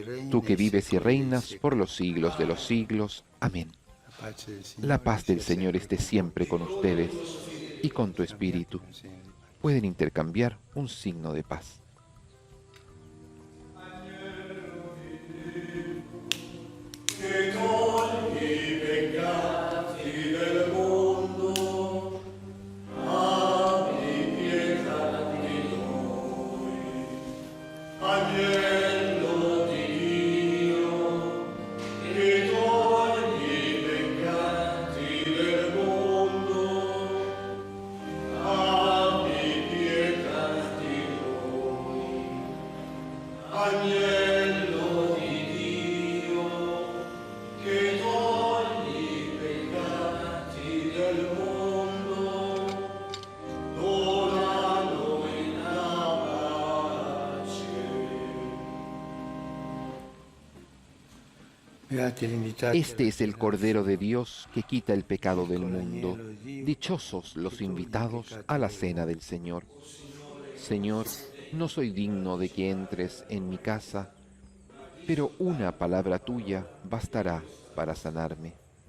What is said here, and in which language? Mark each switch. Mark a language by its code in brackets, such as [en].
[es] Tú que vives y reinas por los siglos de los siglos. Amén. La paz del Señor esté siempre con ustedes y con tu espíritu. Pueden intercambiar un signo de paz. [it] Che togli i peccati del mondo, abbi pietà di noi. Agnello di Dio, che togli i peccati del mondo, abbi pietà di noi. Agnello di Dio, che togli i peccati del mondo, dona a noi la pace. [es] Este es el Cordero de Dios que quita el pecado del mundo. Dichosos los invitados a la cena del Señor. Señor, no soy digno de que entres en mi casa, pero una palabra tuya bastará para sanarme.